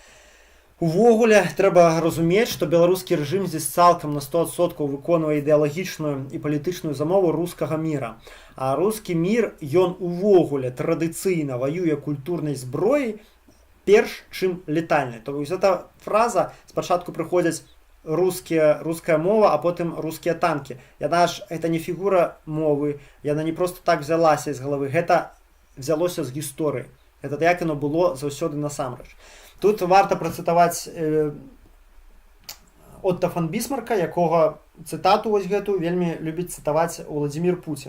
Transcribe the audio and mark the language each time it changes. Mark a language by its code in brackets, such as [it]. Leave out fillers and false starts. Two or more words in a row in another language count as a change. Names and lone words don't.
[be] Увогуле, трэба разумець, што беларускі рэжым здесь цалкам на 100% выконвае ідэалагічную і палітычную замову рускага міра. А рускі мір, ён увогуле традыцыйна ваюе культурнай зброяй перш, чым летальнай. [ru] То есть эта фраза, [be] спачатку прыходзяць руская мова, а потым рускія танкі. Яна ж, гэта не фігура мовы, яна не просто так взялася з галавы, гэта взялося з гісторыі. Гэта як яно было заўсёды насамрэч. Тут варта працытаваць Отто фон Бісмарка, якога цытату вось гэту вельмі любіць цытаваць Владзімір Пуцін.